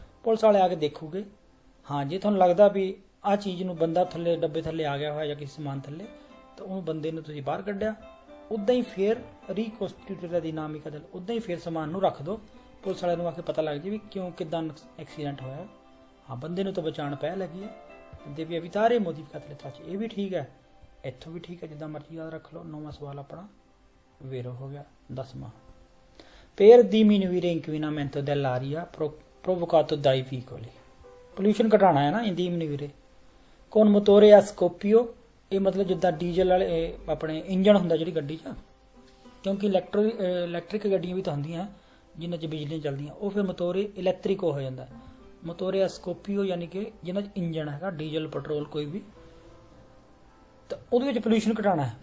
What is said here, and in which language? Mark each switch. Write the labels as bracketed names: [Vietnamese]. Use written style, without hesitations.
[Punjabi] Police ਵਾਲੇ ਆ ਕੇ ਦੇਖੂਗੇ। ਹਾਂ, ਜੇ ਤੁਹਾਨੂੰ ਲੱਗਦਾ ਵੀ ਆਹ ਚੀਜ਼ ਨੂੰ ਬੰਦਾ ਥੱਲੇ, ਡੱਬੇ ਥੱਲੇ ਆ ਗਿਆ ਹੋਇਆ ਜਾਂ ਕਿਸੇ ਸਮਾਨ ਥੱਲੇ, ਤਾਂ ਉਹ ਬੰਦੇ ਨੂੰ ਤੁਸੀਂ ਬਾਹਰ ਕੱਢਿਆ, ਉੱਦਾਂ ਹੀ ਫੇਰ ਰੀਕੋਸਟੀਟਿਊਟ ਦੀ ਨਾਮਿਕਾ ਦਲ, ਉੱਦਾਂ ਹੀ ਫੇਰ ਸਮਾਨ ਨੂੰ ਰੱਖ ਦਿਓ। ਪੁਲਿਸ ਵਾਲਿਆਂ ਨੂੰ ਆ ਕੇ ਪਤਾ ਲੱਗ ਜੇ ਵੀ ਕਿਉਂ ਕਿੱਦਾਂ ਐਕਸੀਡੈਂਟ ਹੋਇਆ। ਹਾਂ, ਬੰਦੇ ਨੂੰ ਤਾਂ ਬਚਾਉਣ ਪੈ ਲੱਗੀ ਹੈ। ਦੇਵੀ ਅਵਿਤਾਰੇ ਮੋਡੀਫਿਕਾਤੇ ਚ ਇਹ ਵੀ ਠੀਕ ਹੈ, ਇੱਥੋਂ ਵੀ ਠੀਕ ਹੈ, ਜਿੱਦਾਂ ਮਰਜ਼ੀ ਯਾਦ ਰੱਖ ਲਓ। 9ਵਾਂ ਸਵਾਲ ਆਪਣਾ ਵੇਰੋ ਹੋ ਗਿਆ। [Italian] 10ਵਾਂ per diminuire inquinamento dell'aria provocato dai veicoli। [Punjabi] Pollution ਘਟਾਉਣਾ ਹੈ ਨਾ, [Italian] diminuire con motore a scoppio [Punjabi] ਇਹ ਮਤਲਬ ਜਿੱਦਾਂ ਡੀਜ਼ਲ ਵਾਲੇ ਆਪਣੇ ਇੰਜਣ ਹੁੰਦਾ ਜਿਹੜੀ ਗੱਡੀ 'ਚ, ਕਿਉਂਕਿ ਇਲੈਕਟ੍ਰਿਕ ਗੱਡੀਆਂ ਵੀ ਤਾਂ ਹੁੰਦੀਆਂ ਜਿਨ੍ਹਾਂ 'ਚ ਬਿਜਲੀ ਚੱਲਦੀਆਂ, ਉਹ ਫਿਰ ਮੋਟੋਰੇ ਇਲੈਕਟ੍ਰਿਕ ਹੋ ਜਾਂਦਾ। ਮੋਟੋਰੇ ਸਕੋਪੀਓ ਯਾਨੀ ਕਿ ਜਿਨ੍ਹਾਂ 'ਚ ਇੰਜਣ ਹੈਗਾ ਡੀਜ਼ਲ ਪੈਟਰੋਲ ਕੋਈ ਵੀ, ਤਾਂ ਉਹਦੇ ਵਿੱਚ ਪੋਲਿਊਸ਼ਨ ਘਟਾਉਣਾ ਹੈ।